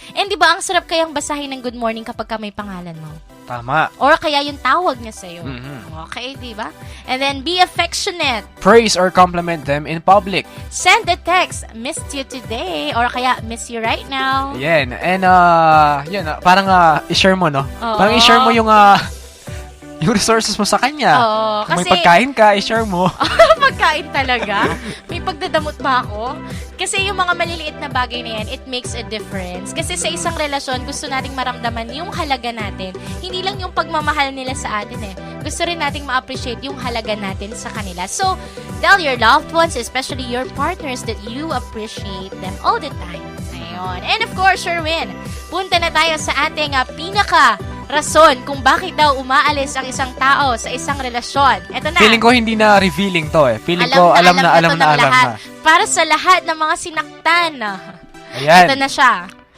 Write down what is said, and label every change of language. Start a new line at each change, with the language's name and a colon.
Filipino: And di ba, ang sarap kayang basahin ng
English: good morning
Filipino: kapag ka may pangalan mo. Tama. Or kaya yung tawag niya sa'yo. Mhm.
English: Okay,
Filipino: di ba?
English: And then, be affectionate. Praise or compliment them in public. Send a text, missed you today.
Filipino: Or kaya,
English: miss you right now.
Filipino: Yan. And, yun, parang i-share mo, no? Oo. Parang i-share mo yung resources mo sa kanya. Oo, Kung may kasi- pagkain ka, i-share mo. Pagkain talaga? May pagdadamot ba ako? Kasi yung mga maliliit na bagay na yan,
English: it makes a difference.
Filipino: Kasi sa isang relasyon, gusto nating maramdaman yung halaga natin. Hindi lang yung pagmamahal nila sa atin eh. Gusto rin nating ma-appreciate yung halaga natin sa kanila.
English: So, tell your loved ones, especially your partners, that you appreciate them all the time.
Filipino: Ayun. And of course, Sherwin, punta na tayo sa ating rason kung bakit daw umaalis ang isang tao sa isang relasyon. Ito na. Feeling ko hindi na revealing to eh. Feeling ko alam na. to ng lahat. Para sa lahat ng mga sinaktan. Ayan. Ito na siya.